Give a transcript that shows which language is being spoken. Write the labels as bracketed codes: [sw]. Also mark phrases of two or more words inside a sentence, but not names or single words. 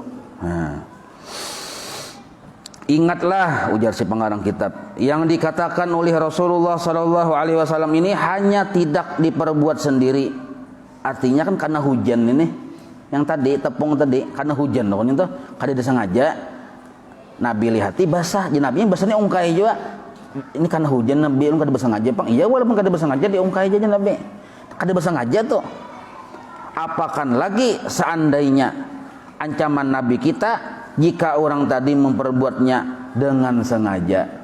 [id] Nah. Ingatlah ujar si pengarang kitab yang dikatakan oleh Rasulullah [ar] Sallallahu Alaihi Wasallam [id] ini hanya tidak diperbuat sendiri. [bjn] Artinya kan karena hujan ini, yang tadi tepung tadi karena hujan loh itu kada disengaja. Nabi lihati basah, jadi Nabi basahnya ungkai juga. Ini karena hujan Nabi kada bersengaja pang. Iya walaupun kada bersengaja diungkai aja Nabi. Kada bersengaja tuh. [id] Apakan lagi seandainya ancaman Nabi kita jika orang tadi memperbuatnya dengan sengaja.